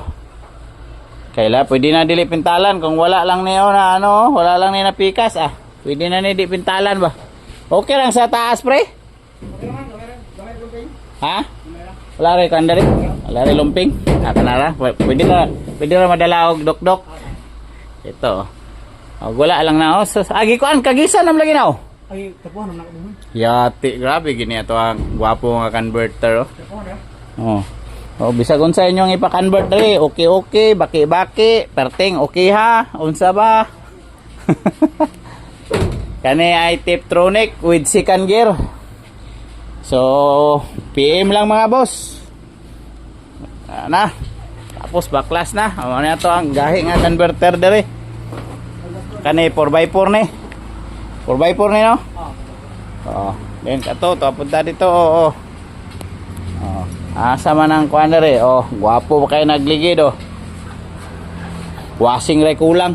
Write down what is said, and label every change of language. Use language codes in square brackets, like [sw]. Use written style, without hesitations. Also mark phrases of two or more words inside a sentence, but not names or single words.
[ceb] Kaila pwede na dili pintalan kung wala lang niyo na ano, wala lang ni na pikas ah. Pwede na ni di pintalan ba? Okay lang sa taas pre? Ha? Wala rin kandari? Wala rin lumping? Kanara? Pwede na madala og dok-dok. Ito. Oh, wala lang na oh. So, agi ko an kagisan nam lagi na oh. Ay, tapuhan na ako. Yati, grabe gini ato ang gwapo nga converter oh. Oh. Oh, bisag unsa inyong ipa-convert dali, okay, baki-baki, perting okay ha. Unsa ba? Kani ay Tiptronic [en] with second gear. [ceb] So, PM lang mga boss. Na. Tapos baklas na. Ano na to ang gahi nga converter dali. Kani 4x4 ni. 4x4 ni no? Oh, then kato to punta dito. Oh. Oh. Asa man ang kuan dere. Oh, gwapo pa kay nagligid oh. Washing ray kulang.